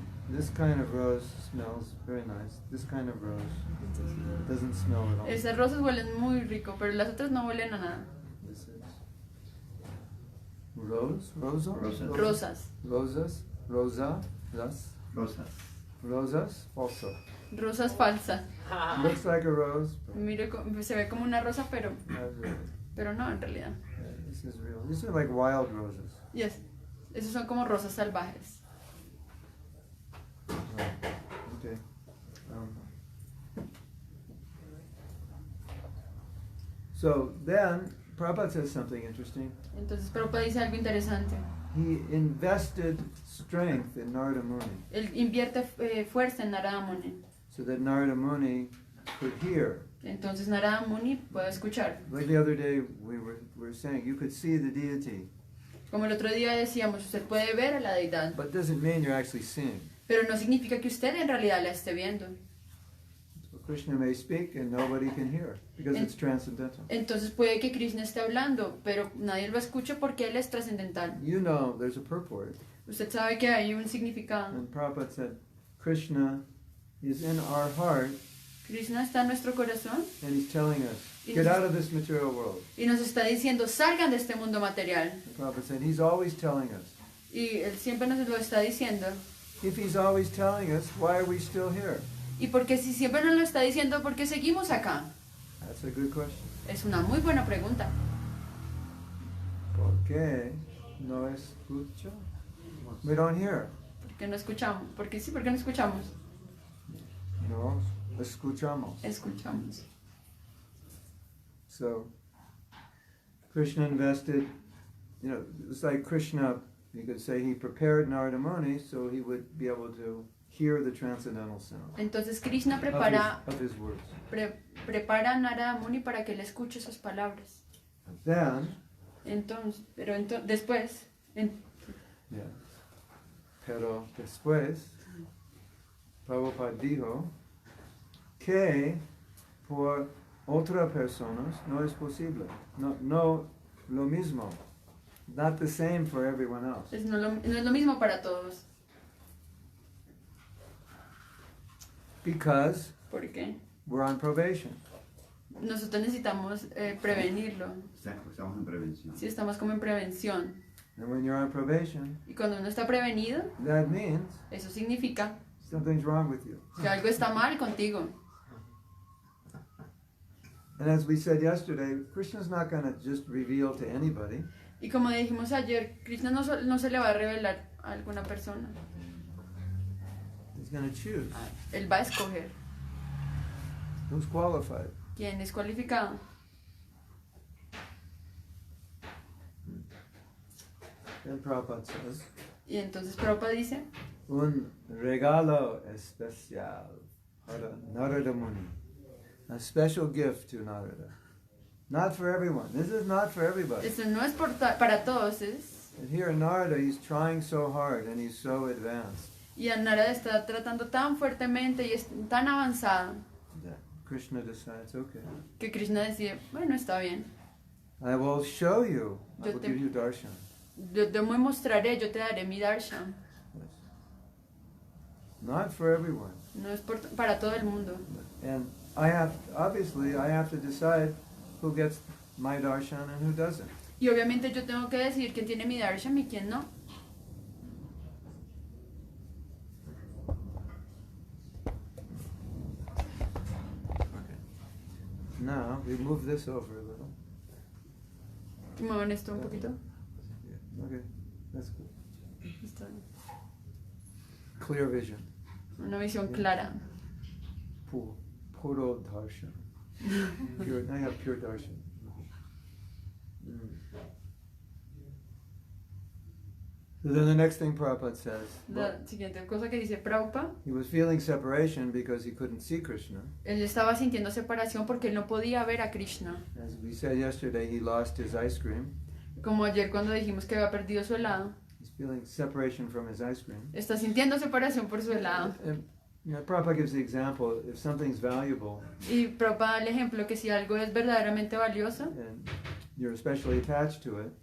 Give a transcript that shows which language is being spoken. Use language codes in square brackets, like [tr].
[en] This kind of rose smells very nice. This kind of rose doesn't smell at all. [es] Esas rosas huelen muy rico, pero las otras no huelen a nada. [en] This is rose, rosa, [es] Rosas. rosas, rosa, las, Rosas. rosas, also. Rosas falsas. [en] Looks like a rose, but [es] Mire, se ve como una rosa, pero [en] not really. [es] no en realidad. [en] Yeah, this is real. These are like wild roses. Yes. [es] Esos son como rosas salvajes. [en] Okay. So then, Prabhupada says something interesting. [es] Entonces Prabhupada dice algo interesante. [en] He invested strength in Narada Muni [es] Él invierte fuerza en Narada Muni. [en] so that Narada Muni could hear. [es] Entonces Narada Muni puede escuchar. [en] Like the other day we were saying, you could see the deity, [es] Como el otro día decíamos, usted puede ver a la deidad, [en] but it doesn't mean you're actually seeing. [es] pero no significa que usted en realidad la esté viendo. [en] So Krishna may speak and nobody can hear because it's transcendental. [es] Entonces puede que Krishna esté hablando, pero nadie lo escucha porque él es trascendental. [en] You know there's a purport. [es] Usted sabe que hay un significado. [en] And Prabhupada said, Krishna is in our heart [es] Krishna está en nuestro corazón [en] and he's telling us, get out of this material world. [es] y nos está diciendo, salgan de este mundo material. [en] And Prabhupada said, he's always telling us. [es] Y él siempre nos lo está diciendo. [en] If he's always telling us, why are we still here? [es] Y porque si siempre nos lo está diciendo, ¿por qué seguimos acá? [en] That's a good question. [es] Es una muy buena pregunta. ¿Por qué no escucha? We don't hear. ¿Por qué no escuchamos? Porque sí, ¿por qué no escuchamos? No escuchamos. Escuchamos. [en] So, Krishna invested, it's like Krishna, you could say he prepared Narada Muni so he would be able to hear the transcendental sound [es] Entonces Krishna prepara [en] of his words. [es] prepara a Narada Muni para que él escuche sus palabras. [en] Then, [es] Después, yeah, pero después, Prabhupada dijo que por otras personas no es posible. No lo mismo. [en] Not the same for everyone else. [es] No es lo mismo para todos. [en] Because [es] ¿Por qué? [en] we're on probation. [es] Nosotros necesitamos prevenirlo. Estamos en prevención. Si estamos como en prevención. [en] And when you're on probation, [es] Y cuando uno está prevenido, [en] that means [es] eso significa [en] something's wrong with you. [es] que algo está mal contigo. [en] And as we said yesterday, Krishna's not going to just reveal to anybody. [es] Y como dijimos ayer, Krishna no se le va a revelar a alguna persona. [en] He's going to choose [es] Él va a escoger [en] who's qualified. [es] quién es cualificado. [en] Then Prabhupada says, [es] Y entonces Prabhupada dice, un regalo especial para Narada Muni. [en] A special gift to Narada. Not for everyone. This is not for everybody. [es] esto no es para todos, [en] And here in Narada, he's trying so hard and he's so advanced [es] y Narada está tratando tan fuertemente y es tan avanzado [en] that Krishna decides, okay, [es] que Krishna decide, bueno, está bien, [en] I will show you. I [es] Yo [en] will [es] te- [en] give you darshan. [es] yo te mostraré, yo te daré mi darshan. [en] Yes. Not for everyone. [es] No es para todo el mundo. [en] And I have to decide who gets my darshan and who doesn't. [es] Y obviamente yo tengo que decidir quién tiene mi darshan y quién no. [en] Okay. Now we move this over a little. [es] Muevan esto un poquito. [en] Yeah. Okay, that's good. [es] Está bien. [en] Clear vision. [es] Una visión clara. Puro darshan. [en] Pure, I have pure darshan. So then the next thing Prabhupada says, [es] La siguiente cosa que dice Prabhupada, [en] he was feeling separation because he couldn't see Krishna. [es] él estaba sintiendo separación porque él no podía ver a Krishna. [en] As we said yesterday, he lost his ice cream. [es] Como ayer cuando dijimos que había perdido su helado. [en] He's feeling separation from his ice cream. [es] Está sintiendo separación por su helado. [en] And, Prabhupada gives the example, if something's valuable [es] Y Prabhupada da el ejemplo que si algo es verdaderamente valioso, [en] and you're especially attached to it,